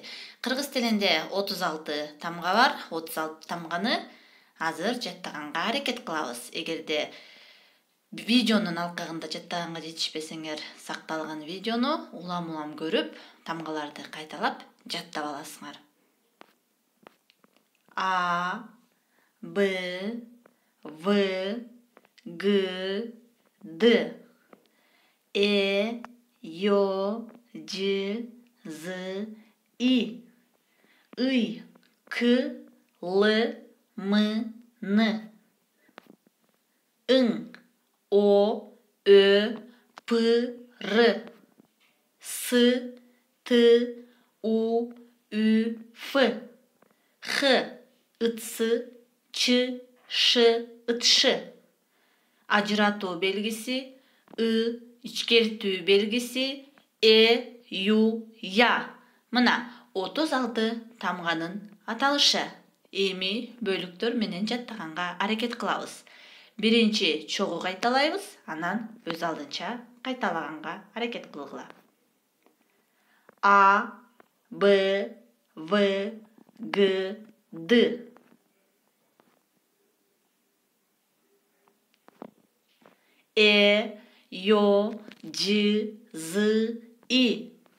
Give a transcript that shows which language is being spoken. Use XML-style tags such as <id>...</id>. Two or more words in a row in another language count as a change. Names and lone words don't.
<ky>Кыргыз тилинде 36 тамга бар. 36 тамганы азыр жаттаганга аракет кылабыз. Эгерде видеонун алкагында жаттаганга жетишпесеңер, сакталган видеону улам көрүп, тамгаларды кайталап жаттап аласыңар. А, Б, В, Г, Д, Э, Ё, Ж, З, И, Ый, К, Л, М, Н, Ың, О, Ö, П, Р, С, Т, У, Ü, Ф, Х, Ыц, Ч, Ш, Ытш. Ажыратуу белгиси, ы, ичкертүү белгиси, ю, я. Мына 36 тамганын аталышы. Эми бөлүктөр менен жаттаганга аракет кылабыз. Биринчи чогуу кайталайбыз, анан өз алдынча кайталаганга аракет кылгыла. А, Б, В, Г, Д. Э, Ё, Ж, З, И.</ky>